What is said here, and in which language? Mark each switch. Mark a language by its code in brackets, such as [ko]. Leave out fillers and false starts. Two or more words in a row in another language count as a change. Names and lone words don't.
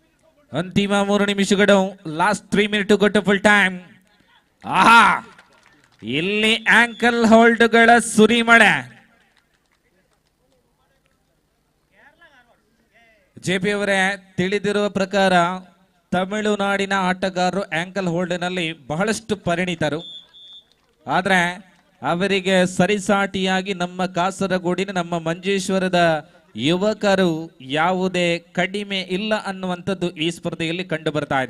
[kn] ಅಂತಿಮ 3 ನಿಮಿಷಗಳು. [en] last 3 minutes got full time. [kn] ಆಹಾ, ಇಲ್ಲಿ ಆಂಕಲ್ ಹೋಲ್ಡ್ಗಳ ಸುರಿಮಳೆ. ಜೆಪಿ ಅವರೇ, ತಿಳಿದಿರುವ ಪ್ರಕಾರ ತಮಿಳುನಾಡಿನ ಆಟಗಾರರು ಆಂಕಲ್ ಹೋಲ್ಡ್ನಲ್ಲಿ ಬಹಳಷ್ಟು ಪರಿಣಿತರು. ಆದ್ರೆ ಅವರಿಗೆ ಸರಿಸಾಟಿಯಾಗಿ ನಮ್ಮ ಕಾಸರಗೋಡಿನ ನಮ್ಮ ಮಂಜೇಶ್ವರದ ಯುವಕರು ಯಾವುದೇ ಕಡಿಮೆ ಇಲ್ಲ ಅನ್ನುವಂಥದ್ದು ಈ ಸ್ಪರ್ಧೆಯಲ್ಲಿ ಕಂಡು ಬರ್ತಾ ಇದೆ.